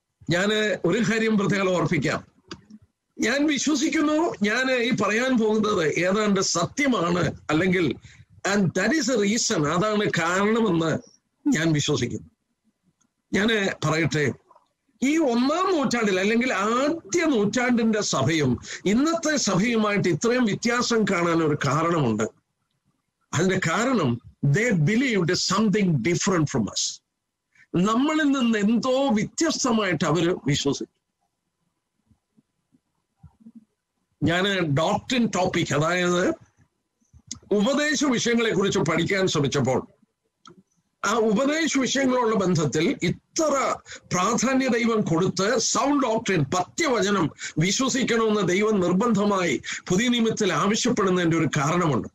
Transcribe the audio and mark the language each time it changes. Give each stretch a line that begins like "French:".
Malayalam: ഞാൻ ഒരു കാര്യം പ്രത്യേകം ഓർപ്പിക്കാം. ഞാൻ വിശ്വസിക്കുന്നു, ഞാൻ ഈ പറയാൻ പോകുന്നത് ഏതാണ്ട് സത്യമാണ്, അല്ലെങ്കിൽ
English: and that is a reason,
Malayalam: അതാണ് കാരണമെന്ന് ഞാൻ വിശ്വസിക്കുന്നു. ഞാൻ പറയട്ടെ, ഈ 1-ാം നൂറ്റാണ്ടിൽ അല്ലെങ്കിൽ ആദ്യ നൂറ്റാണ്ടിന്റെ സഭയും ഇന്നത്തെ സഭയുമായിട്ട് ഇത്രയും വ്യത്യാസം കാണാൻ ഒരു കാരണമുണ്ട്. അതിന്റെ കാരണം,
English: they believed something different from us.
Malayalam: നമ്മളിൽ നിന്ന് എന്തോ വ്യത്യസ്തമായിട്ട് അവര് വിശ്വസിച്ചു. ഞാൻ ഡോക്ട്രിൻ ടോപ്പിക്, അതായത് ഉപദേശ വിഷയങ്ങളെ കുറിച്ച് പഠിക്കാൻ ശ്രമിച്ചപ്പോൾ ആ ഉപദേശ വിഷയങ്ങളുള്ള ബന്ധത്തിൽ ഇത്ര പ്രാധാന്യ ദൈവം കൊടുത്ത് സൗണ്ട് ഡോക്ട്രിൻ, പത്യവചനം വിശ്വസിക്കണമെന്ന് ദൈവം നിർബന്ധമായി പുതിയ നിയമത്തിൽ ആവശ്യപ്പെടുന്നതിന്റെ ഒരു കാരണമുണ്ട്.